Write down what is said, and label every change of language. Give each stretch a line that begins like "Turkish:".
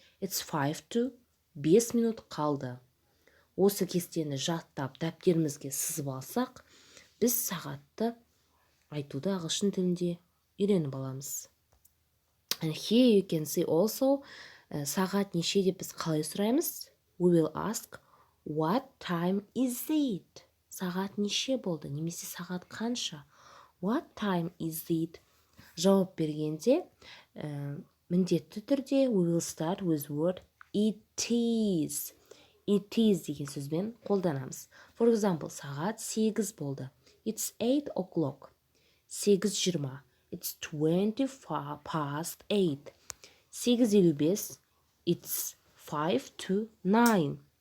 English: It's 5 to
Kazakh: 5 минут қалды. Осы кестені жаттап дәптерімізге сызып алсақ, біз сағатты айтуды ағылшын тілінде үйреніп аламыз.
English: And here you can see also
Kazakh: сағат неше деп біз қалай сұраймыз?
English: We will ask what time is it?
Kazakh: Сағат неше болды? Немесе сағат қанша?
English: What time is it?
Kazakh: Жауап бергенде міндетті түрде
English: we will start with word it is. It is
Kazakh: деген сөзбен қолданамыз.
English: For example,
Kazakh: сағат 8 болды.
English: It's 8 o'clock. 8:20. It's 25 past 8. 8:55. It's 5 to 9.